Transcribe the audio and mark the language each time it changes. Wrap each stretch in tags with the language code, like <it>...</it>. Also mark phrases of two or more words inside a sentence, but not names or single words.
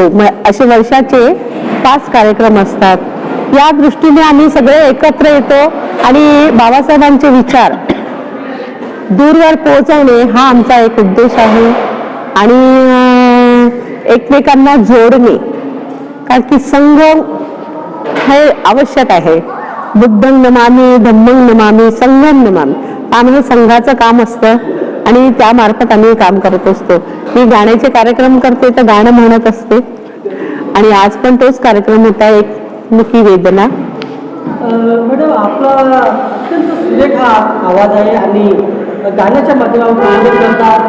<mr>असे वर्षाचे 5 कार्यक्रम असतात. या दृष्टीने आम्ही सगळे एकत्र येतो आणि बाबासाहेबांचे विचार दूरवर पोहोचवणे हा आमचा एक उद्देश आहे आणि एकमेकांना जोडणे कारण की संघ हे आवश्यक आहे.</mr> <pi>बुद्धं नमामि धम्मं नमामि संघं नमामि.</pi> <mr>आम्ही संघाचं काम असतं आणि त्यामार्फत आम्ही काम करत असतो. मी गाण्याचे कार्यक्रम करते तर गाणं म्हणत असते आणि आज पण तोच कार्यक्रम होता एकमुखी वेदना. मॅडम आपला अत्यंत सुरेख हा आवाज आहे आणि गाण्याच्या माध्यमातून करतात.</mr>